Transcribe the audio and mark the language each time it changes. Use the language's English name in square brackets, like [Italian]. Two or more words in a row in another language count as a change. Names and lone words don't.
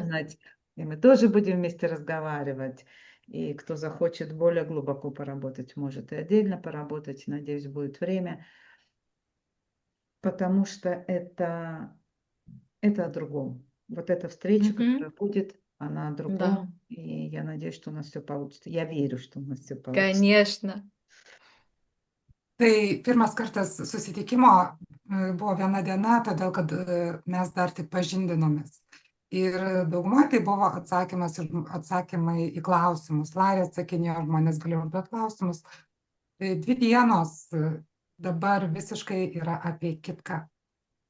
[Russian] ужинать, и мы тоже будем вместе разговаривать. И кто захочет более глубоко поработать, может и отдельно поработать. Надеюсь, будет время. Потому что это о другом. Вот эта встреча, которая будет, она о другом. Да. И я надеюсь, что у нас все получится. Я верю, что у нас все получится. Конечно. [Lithuanian] Tai pirmas kartas susitikimo buvo 1 diena, todėl kad mes dar tik pažindinomės. Ir daugumai tai buvo atsakymai į klausimus. Larė atsakinėjo, žmonės galėjo užduoti klausimus. 2 dienos dabar visiškai yra apie kitką.